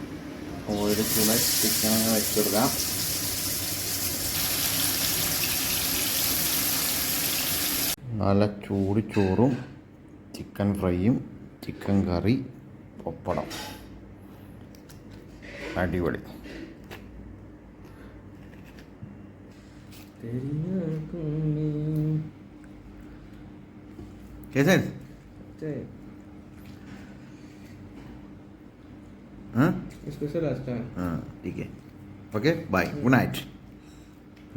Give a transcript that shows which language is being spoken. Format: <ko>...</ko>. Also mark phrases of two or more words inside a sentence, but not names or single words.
<ml>ഓയിൽ ചൂടായി ചിക്കൻ അങ്ങനെ വെച്ച് കൊടുക്കാം. നല്ല ചൂട് ചോറും ചിക്കൻ ഫ്രൈയും ചിക്കൻ കറി പപ്പടം അടിപൊളി.</ml> <hi>कैसे हाँ स्पेशल आज का हाँ ठीक है.</hi> <en>okay bye. good night.</en>